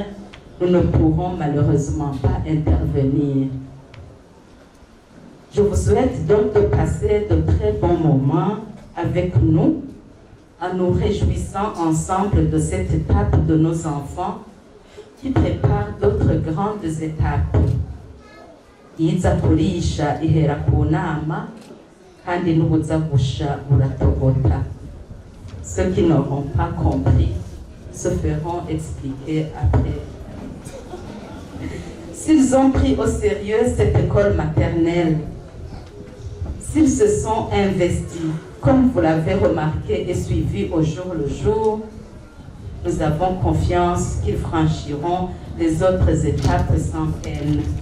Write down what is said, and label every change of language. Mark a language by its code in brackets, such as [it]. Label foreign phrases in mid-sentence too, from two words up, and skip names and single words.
[fr] Nous ne pourrons malheureusement pas intervenir. Je vous souhaite donc de passer de très bons moments avec nous, en nous réjouissant ensemble de cette étape de nos enfants qui prépare d'autres grandes étapes. [rn] Yiza kurisha ihera ku nama kandi n'ubuza gusha buratogota. [fr] Ceux qui n'auront pas compris se feront expliquer après. S'ils ont pris au sérieux cette école maternelle, s'ils se sont investis, comme vous l'avez remarqué et suivi au jour le jour, nous avons confiance qu'ils franchiront les autres étapes sans peine.